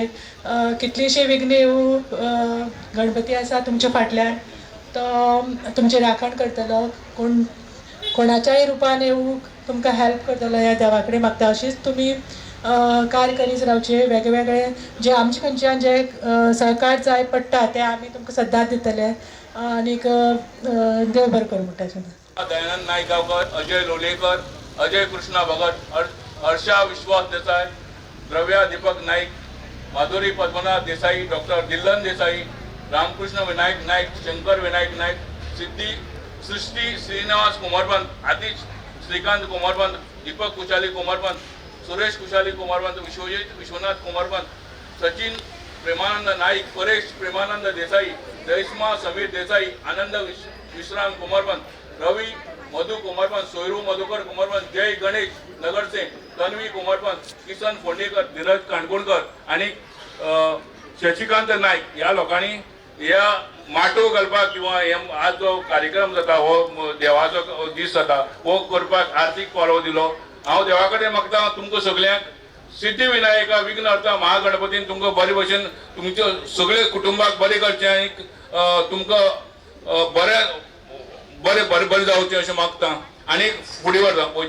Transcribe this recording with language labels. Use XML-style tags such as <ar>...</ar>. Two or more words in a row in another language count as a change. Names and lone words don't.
<kok>कितलीशी विघ्न येवं गणपती आसा तुमच्या फाटल्यान तो तुमचे राखण करतलो, कोणाच्याय रुपान येवं तुमकां हेल्प करतलो ह्या देवा कडेन मागता। अशीच तुमी कार्य करीत रावचे। वेगवेगळे जे आमचे कडच्यान जे सहकार जाय पडटा ते आमी तुमकां सदांच दितले आनीक देव बरें करूं म्हणटा। दयानंद नाईक गावकर, अजय लोलयेकर, अजय कृष्णा भगत, हर्षा विश्वास देसाई, द्रव्या दीपक नाईक, माधुरी पद्मनाथ देसाई, डॉक्टर दिल्लन देसाई, रामकृष्ण विनायक नाईक, शंकर विनायक नाईक, सिद्धी सृष्टी श्रीनिवास कुमारपंत, आतिश श्रीकांत कुमारपंत, दीपक कुशाली कुमारपंत, सुरेश कुशाली कुमारपंत, विश्वजित विश्वनाथ कुमारपंत, सचिन प्रेमानंद नाईक, परेश प्रेमानंद देसाई, जयस्मा समीर देसाई, आनंद विश्राम कुमारपंत, रवी मधु कुमारपंत, सोयरू मधुकर कुमारपंत, जय गणेश नगरसे, तन्वी कुमारपंत, किसन फोंडेकर, धीरज काणकोणकर आणि शशिकांत नाईक या लोकांनी ह्या माटो घालपाक किंवा आज जो कार्यक्रम जाता हो देवाचो दीस जाता हो करपाक आर्थीक पालव दिलो। हांव देवा कडेन मागता तुमकां सगळ्यांक सिद्धिविनायका विघ्नहर्ता महागणपतीन तुमकां बरे भशेन तुमच्या सगळे कुटुंबाक बरें करचें आनी तुमकां बरें जावचें अशें मागता आनी फुडें वयता।</kok>